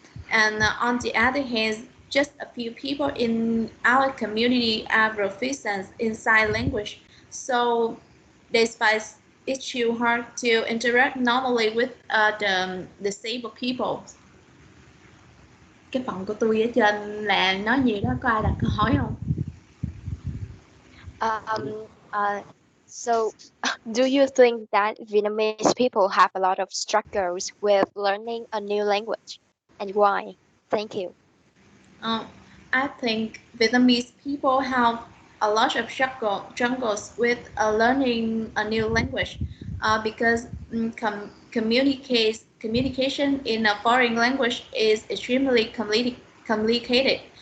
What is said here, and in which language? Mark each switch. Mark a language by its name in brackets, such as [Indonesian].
[English] And on the other hand, just a few people in our community are proficient in sign language, so despite it's too hard to interact normally with the disabled people. [Vietnamese] Cái phần của tôi ở trên là nói gì đó, có ai đặt câu hỏi không? [English] Um, uh, so, do you think that Vietnamese people have a lot of struggles with learning a new language, and why? Thank you. I think Vietnamese people have a lot of struggles with learning a new language because communication in a foreign language is extremely complicated.